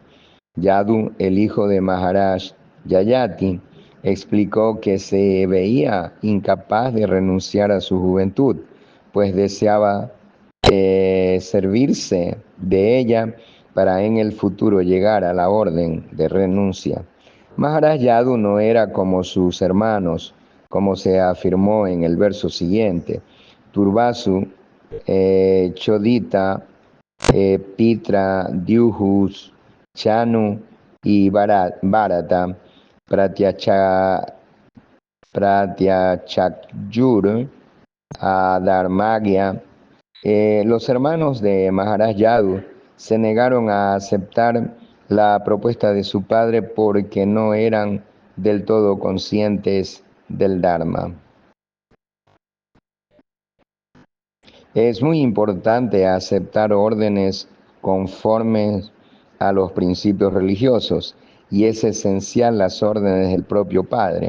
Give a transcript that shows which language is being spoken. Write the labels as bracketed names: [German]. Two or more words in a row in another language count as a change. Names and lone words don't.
[Spanish] Yadu, el hijo de Maharaj Yayati, explicó que se veía incapaz de renunciar a su juventud, pues deseaba servirse de ella para en el futuro llegar a la orden de renuncia. Maharaj Yadu no era como sus hermanos, como se afirmó en el verso siguiente. [Sanskrit] तुर्वसुः चोदितः पित्रा द्रुह्युः चानुः च भारत प्रत्याचख्युः अधर्मज्ञाः. [Spanish] Los hermanos de Maharaj Yadu se negaron a aceptar la propuesta de su padre porque no eran del todo conscientes del Dharma. Es muy importante aceptar órdenes conformes a los principios religiosos y es esencial las órdenes del propio Padre.